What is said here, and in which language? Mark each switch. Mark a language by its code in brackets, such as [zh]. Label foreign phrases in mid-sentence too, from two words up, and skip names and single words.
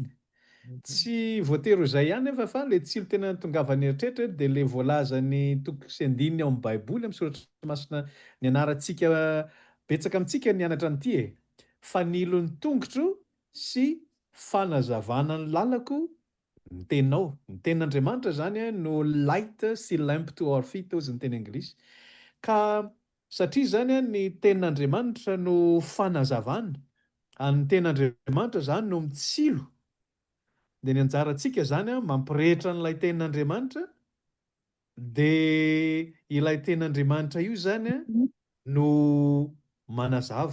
[mg] Tsy voatery ho izay ihany nefa fa le tsilo tena tongavany eritreritra de le voalazany toko sy andininy ao amin'ny baiboly amin'ny soratra masina ny anarantsika betsaka amintsika nianatra an'ity fanilo ny tongotro sy fanazavana ny lalako ny teninao. Ny tenin'Andriamanitra zany no light sy [en] lamp to our feet [mg] ozy ny teny anglisy. Ka satria zany ny tenin'Andriamanitra no fanazavana, ny tenin'Andriamanitra zany no mitsilo. De ny anjarantsika zany mampirehitra an'ilay tenin'Andriamanitra de ilay tenin'Andriamanitra io zany no manazava.